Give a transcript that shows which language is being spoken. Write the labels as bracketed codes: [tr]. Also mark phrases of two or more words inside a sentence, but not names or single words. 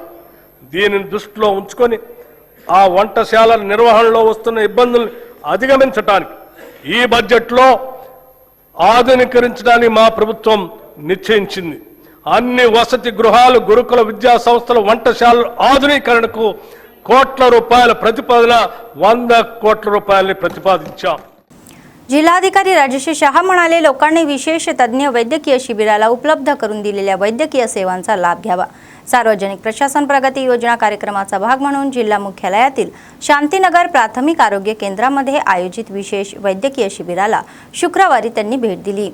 [te] దీనిని దృష్టిలో ఉంచుకొని ఆ వంటశాలల నిర్వహణలో వస్తున్న ఇబ్బందులను అధిగమించడానికి ఈ బడ్జెట్లో ఆధునీకరించడానికి మా ప్రభుత్వం నిశ్చయించింది। అన్ని వసతి గృహాలు, గురుకుల విద్యా సంస్థల వంటశాలల ఆధునీకరణకు కోట్ల రూపాయల ప్రతిపాదన 100 కోట్ల రూపాయలని ప్రతిపాదించాం। [mr] जिल्हाधिकारी राजश्री शहा म्हणाले, लोकांनी विशेष तज्ञ वैद्यकीय शिबिराला उपलब्ध करून दिलेल्या वैद्यकीय सेवांचा लाभ घ्यावा। सार्वजनिक प्रशासन प्रगती योजना कार्यक्रमाचा भाग म्हणून जिल्हा मुख्यालयातील शांतीनगर प्राथमिक आरोग्य केंद्रामध्ये आयोजित विशेष वैद्यकीय शिबिराला शुक्रवारी त्यांनी भेट दिली।